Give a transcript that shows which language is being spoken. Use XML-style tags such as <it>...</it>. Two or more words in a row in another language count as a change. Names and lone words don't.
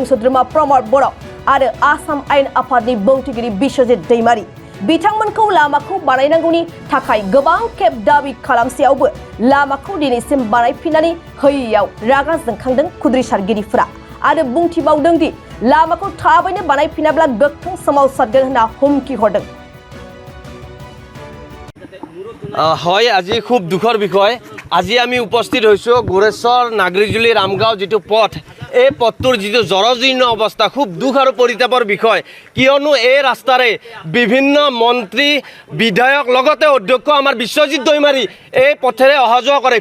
<brx>सोद्रोमा प्रमद बर' आरो आसाम आयेन आफादनि बुंथिगिरि बिश्वजित दैमारी बिथांमोनखौ लामाखौ बानायनांगौनि थाखाय गोबां खेब दाबि खालामसेयावबो लामाखौ दिनैसिम बानायफिननानै होयैयाव रागा जोंखांदों खुद्रिसारगिरिफोरा आरो बुंथिबावदों दि लामाखौ थाबैनो बानायफिनाब्ला गोख्रों सोमावसारगोन होनना हुमखि हरदों।</brx> <as>হয়, আজি খুব দুখৰ বিষয়। আজি আমি উপস্থিত হৈছোঁ গোৰেশ্বৰ নাগৰিজুলি ৰামগাঁও যিটো পথ, এই পথটোৰ যিটো জৰাজীৰ্ণ অৱস্থা খুব দুখ আৰু পৰিতাপৰ বিষয়। কিয়নো এই ৰাস্তাৰে বিভিন্ন মন্ত্ৰী, বিধায়ক লগতে অধ্যক্ষ আমাৰ বিশ্বজিৎ দৈমাৰী এই পথেৰে অহা যোৱা কৰে।</as>